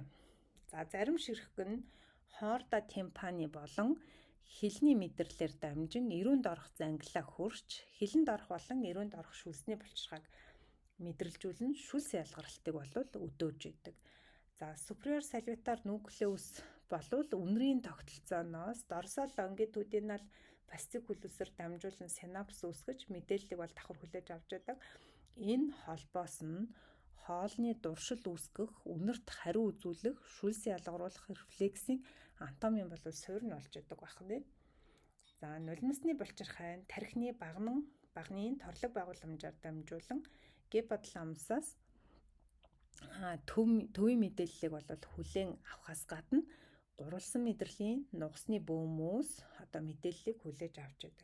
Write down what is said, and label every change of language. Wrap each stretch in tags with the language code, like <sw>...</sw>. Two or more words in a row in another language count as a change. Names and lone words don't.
<mn>За зарим ширхэг нь</mn> <la>chorda tympani</la> <mn>болон хилний мэдрэлээр дамжин эрүүнд орох зангилаа хурж хилэнд орох болон эрүүнд орох шүлсний булчирхайг мэдрэлжүүлэн шүлс ялгаралтыг болвол өдөөж идэг. За</mn> <en>superior salivary nucleus</en> <mn>болвол үнэрийн тогтолцооноос</mn> <en>dorsal longitudinal fasciculus-</en> <mn>ээр дамжуулан синапс үүсгэж мэдээллийг бол давхар хүлээж авч байдаг. Энэ холбоос нь хоолны дуршил үүсгэх, үнэрт хариу үзүүлэх, шүлс ялгаруулах рефлексийн анатомийн болвол суурь нь болж идэг байна. За нулимсны булчирхай нь тархины багны торлог байгууламжаар дамжуулан гипоталамусаас төвийн мэдээллийг болвол хүлээн авахаас гадна гурвалсан мэдрэлийн нугасны бөөмөөс мэдээллийг хүлээж авч байдаг.</mn>